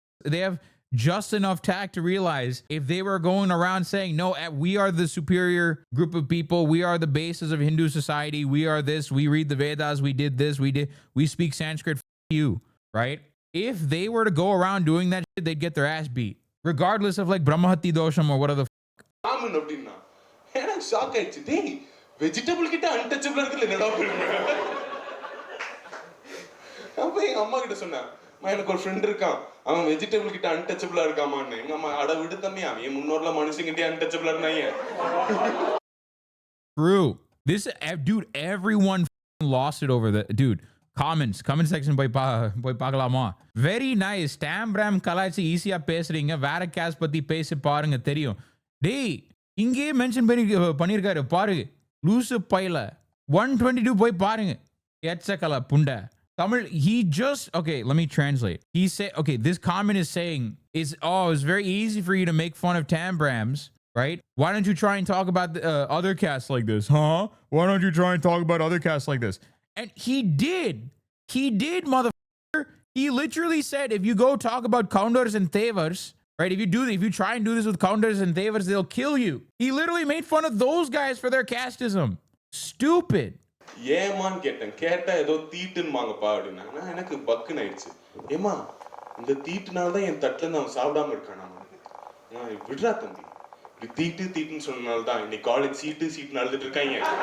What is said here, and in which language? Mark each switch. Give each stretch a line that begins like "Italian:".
English: They have just enough tact to realize if they were going around saying, no, we are the superior group of people, we are the basis of Hindu society, we are this, we read the Vedas, we did this, we speak Sanskrit, you, right? If they were to go around doing that shit, they'd get their ass beat, regardless of like Brahmahati dosham or whatever the
Tamil: Raman அப்படினா எனக்கு shock ஆயிடுச்சு. டேய் vegetable கிட்ட untouchable இருக்குல என்னடா பண்ணுங்க. அப்ப எங்க அம்மா கிட்ட சொன்னேன், எனக்கு ஒரு ஃப்ரெண்ட் இருக்கான், அவன் வெஜிடபிள் கிட்ட அன்டச்சபிளா இருக்காமான்னு. எங்க அம்மா அட விடு தம்பி, அவன் முன்னோர்ல மனுஷங்கிட்டே அன்டச்சபிளா இருந்தாங்க.
English: True. This dude, everyone lost it over the dude.
Tamil: Comment section போய் பார்க்கலாமா?
English: Very nice.
Tamil: TAM BRAHM கலாய்ச்சி ஈஸியா பேசுறீங்க, வேற கேஸ் பத்தி பேசி பாருங்க தெரியும். டேய் இங்கே மென்ஷன் பண்ணிருக்காரு பாரு, லூசு பைல 122 போய் பாருங்க. எச்சக்கல புண்ட
English: Tamil, okay, let me translate. He said, okay, this comment is saying, it's very easy for you to make fun of TAM BRAHMS, right? Why don't you try and talk about other castes like this, huh? Why don't you try and talk about other castes like this? And he did, motherfucker. He literally said, if you go talk about Kaundars and Thevars, right? If you try and do this with Kaundars and Thevars, they'll kill you. He literally made fun of those guys for their casteism. Stupid.
Tamil: ஏமான்னு கேட்டா ஏதோ தீட்டுன்னுமாங்கப்பா அப்படின்னாங்க. எனக்கு பக்குன்னு ஆயிடுச்சு. ஏமா இந்த தீட்டுனால்தான் என் தட்டுல இருந்து அவன் சாப்பிடாம இருக்கானா? விடுறா தம்பி, இப்படி தீட்டுன்னு சொன்னனால்தான் இன்னைக்கு காலேஜ் சீட்டு அழுதுட்டு இருக்காங்க.